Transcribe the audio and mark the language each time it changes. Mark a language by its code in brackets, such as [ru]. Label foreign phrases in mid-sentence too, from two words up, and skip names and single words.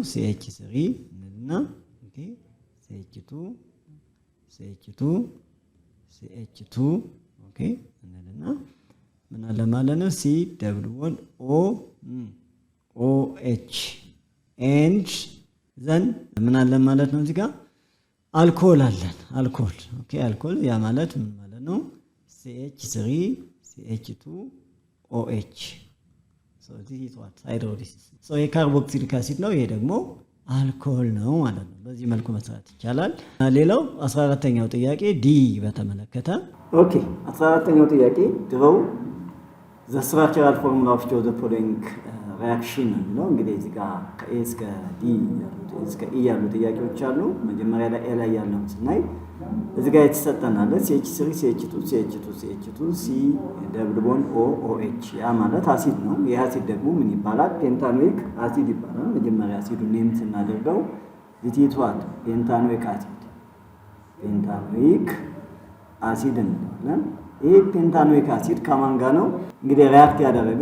[am] CH3 እና CH2 ኦኬ እንልና ምን አለ ማለት ነው? C [en] double bond OH and then [am] ምን አለ ማለት ነው? እዚህ ጋር አልኮል አለን። ኦኬ አልኮል ያ ማለት ምን ማለት ነው? CH3 CH2 OH [en] this is what hydrolysis [am] የካርቦክሲሊክ አሲድ ነው። ይሄ ደግሞ አልኮል ነው ማለት ነው። በዚህ መልኩ መስራት ይቻላል። ሌላው 14ኛው ጥያቄ ዲ በተመለከተ ኦኬ 14ኛው ጥያቄ ድሮው [en] the structural formula of the following reaction [am] ነው። እንግዲህ እዚህ ጋር ከኤ እስከ ዲ ያሉት እስከ ኢ ያሉ ጥያቄዎች አሉ። መጀመሪያ ላይ ኤ ላይ ያለው ስናይ እዚህ ጋር የተሰጠናል CH3 CH2 C [en] double bond [am] OH ያ ማለት አሲድ ነው። ይህ አሲድ ደግሞ ምን ይባላል? ፔንታኖይክ አሲድ ይባላል። መጀመሪያ አሲዱን ኔም ስናደርገው ዚቲቷል ፔንታኖይክ አሲድ እንላለን። ይሄ ፔንታኖይክ አሲድ ከማን ጋር ነው እንግዲህ ሪአክት ያደረገው?